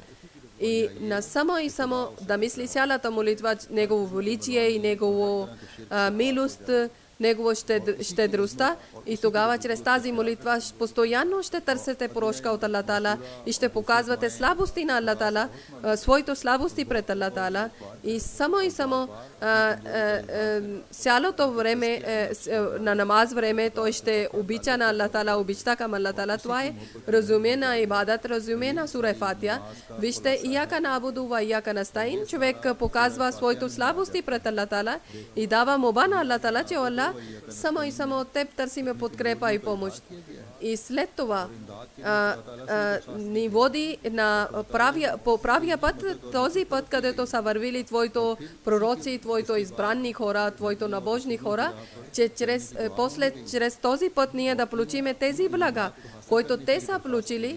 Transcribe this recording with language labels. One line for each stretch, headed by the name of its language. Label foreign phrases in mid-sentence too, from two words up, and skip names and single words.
Bulgarian: И на само и само да мисли цялата молитва, негово величие и негово милост, негова щедростта, и тогава чрез тази молитва постоянно ще търсите прошка от Аллах Таала и ще показвате слабости на Аллах Таала, своите слабости пред Аллах Таала, и само цялото време на намаз време той ще обича на Аллах Таала, обичта към Аллах Таала. Това е разумена ибадат, разумена сура Фатиха. Вижте,
Arabic: إياك نعبد وإياك نستعين,
Bulgarian: човек показва своите слабости пред Аллах Таала и дава моба на Аллах Таала, че Аллах само и само от теб търсиме подкрепа и помощ. И след това ни води по правия път, този път, където са вървили твоите пророци, твоите избранни хора, твоите набожни хора, че чрез този път ние да получиме тези блага, които те са получили.